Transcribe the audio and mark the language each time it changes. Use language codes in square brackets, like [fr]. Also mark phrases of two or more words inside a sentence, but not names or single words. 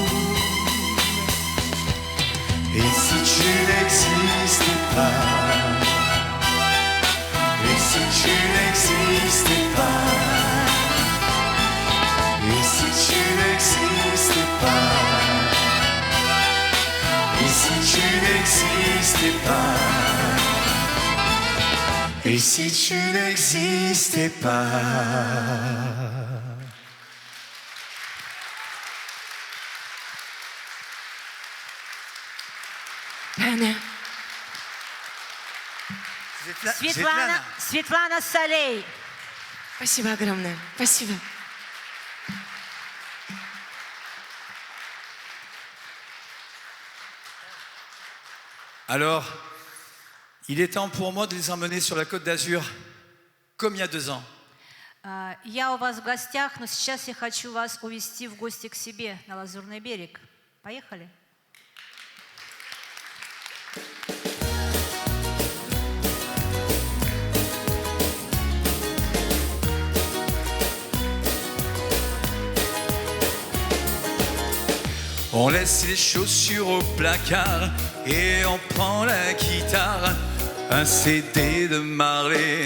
[fr] Et si tu n'existais pas, et si tu n'existais pas, et si tu n'existais pas, et si tu n'existais pas, et si tu n'existais pas. [ru] Светлана Солей. Спасибо огромное. Спасибо. [fr] Alors, il est temps pour moi de les emmener sur la Côte d'Azur, comme il y a 2 ans. [ru] Я у вас в гостях, но сейчас я хочу вас увезти в гости к себе на Лазурный берег. Поехали? [fr] On laisse les chaussures au placard et on prend la guitare, un CD de Marley.